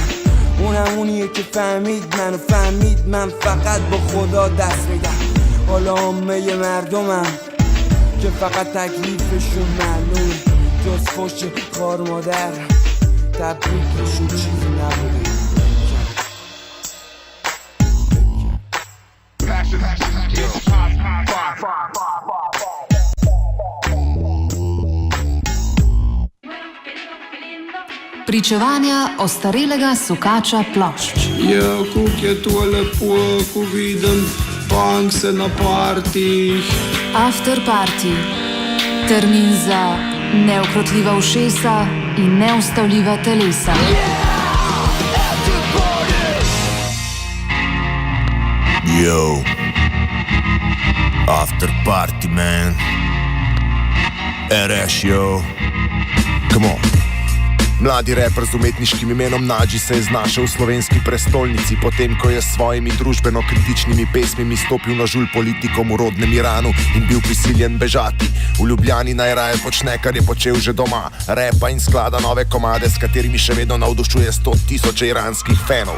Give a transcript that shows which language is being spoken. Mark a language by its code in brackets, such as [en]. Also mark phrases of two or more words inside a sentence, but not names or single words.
[fa] اونم اونیه که فهمید منو فهمید من فقط با خدا دست میدم. حالا عامه مردمم که فقط تکلیفشون معلومه جز فوش خار مادر تبریکشون چیزی نبوده. [sl] Pričevanja ostarelega sukača plošč. Ja, kako je to lepo, ko vidim punkse na partijih. [en] After party. [sl] Termin za neukrotljiva ušesa in neustavljiva telesa. [en] Yo, after party man. RS yo, come on. [sl] Mladi reper z umetniškim imenom Nađi se je znašel v slovenski prestolnici, potem ko je s svojimi družbeno-kritičnimi pesmimi stopil na žulj politikom v rodnem Iranu in bil prisiljen bežati. V Ljubljani najraje počne, kar je počel že doma, repa in sklada nove komade, s katerimi še vedno navdušuje 100.000 iranskih fanov.